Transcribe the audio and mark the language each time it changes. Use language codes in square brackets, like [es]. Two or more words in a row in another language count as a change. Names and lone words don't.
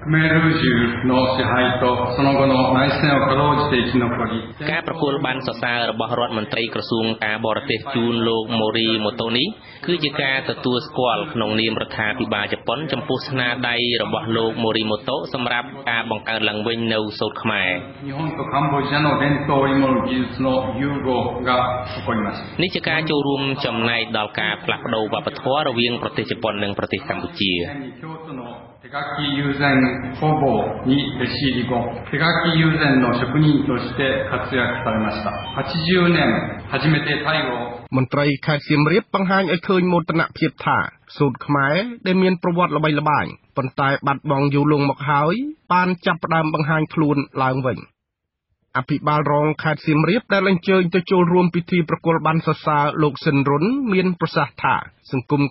[km] ការប្រគល់ប័ណ្ណសរសើររបស់រដ្ឋមន្ត្រីក្រសួងការបរទេសជូនលោកមូរីម៉ូតូនេះគឺជាការទទួលស្គាល់ក្នុងនាមរដ្ឋាភិបាលជប៉ុនចំពោះស្នាដៃរបស់លោកមូរីម៉ូតូសម្រាប់ការបង្កើតឡើងវិញនូវសូត្រខ្មែរនេះជាការចូលរួមចំណែកដល់ការផ្លាស់ប្ដូរវប្បធម៌រវាងប្រទេសជប៉ុននិងប្រទេសកម្ពុជា [ja] 手書き友禅工房に弟子入り後、手書き友禅の職人として活躍されました。80年初めてタイを [km] មន្ត្រីខេត្តសៀមរាបបង្ហាញឲ្យឃើញមោទនភាពថាសូត្រខ្មែរដែលមានប្រវត្តិល្បីល្បាញប៉ុន្តែបាត់បង់យូរលង់មកហើយបានចាប់ផ្ដើមបង្ហាញខ្លួនឡើងវិញ អភិបាលរងខេត្តសៀមរាបដែលអញ្ជើញទៅចូលរួមពិធីប្រគល់ប័ណ្ណសរសើរលោកស៊ិនរុនមានប្រសាសន៍ថាសង្គម